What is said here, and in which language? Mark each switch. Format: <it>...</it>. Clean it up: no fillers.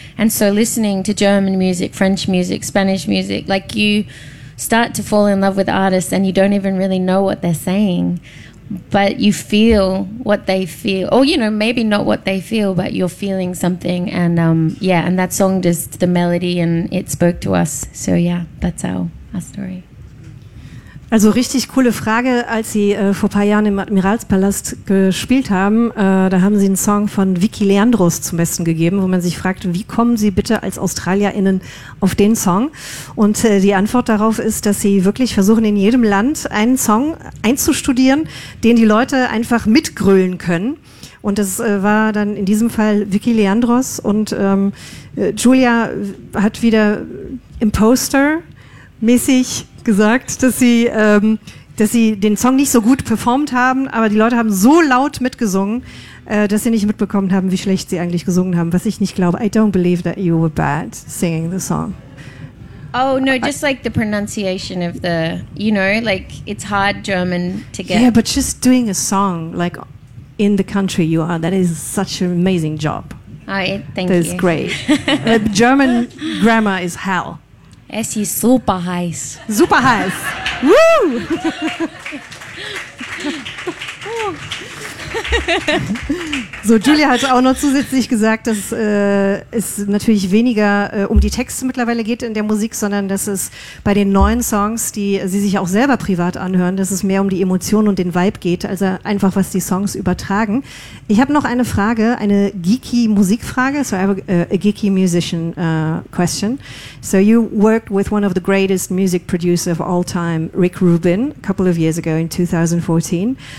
<en>And so listening to German music, French music, Spanish music, like you start to fall in love with artists and you don't even really know what they're saying. But you feel what they feel. Or, you know, maybe not what they feel, but you're feeling something. And and that song just the melody and it spoke to us. So yeah, that's our story.</en> <de>Also richtig coole Frage, als sie vor ein paar Jahren im Admiralspalast gespielt haben, da haben sie einen Song von Vicky Leandros zum Besten gegeben, wo man sich fragt, wie kommen sie bitte als AustralierInnen auf den Song? Und die Antwort darauf ist, dass sie wirklich versuchen, in jedem Land einen Song einzustudieren, den die Leute einfach mitgrölen können. Und das war dann in diesem Fall Vicky Leandros und Julia hat wieder Imposter-mäßig gesagt, dass sie den Song nicht so gut performt haben, aber die Leute haben so laut mitgesungen, dass sie nicht mitbekommen haben, wie schlecht sie eigentlich gesungen haben, was ich nicht glaube.</de> <en>I don't believe that you were bad singing the song. Oh, no, just like the pronunciation of the, you know, like it's hard German to get. Yeah, but just doing a song like in the country you are, that is such an amazing job. Thank you. That is great. German grammar is hell.</en> <de>Es ist super heiß. Super heiß. Woo! So, Julia hat auch noch zusätzlich gesagt, dass es natürlich weniger um die Texte mittlerweile geht in der Musik, sondern dass es bei den neuen Songs, die sie sich auch selber privat anhören, dass es mehr um die Emotionen und den Vibe geht, also einfach, was die Songs übertragen. Ich habe noch eine Frage, eine geeky Musikfrage,</de> <en>so I have a geeky musician question. So you worked with one of the greatest music producers of all time, Rick Rubin, a couple of years ago in 2014.</en>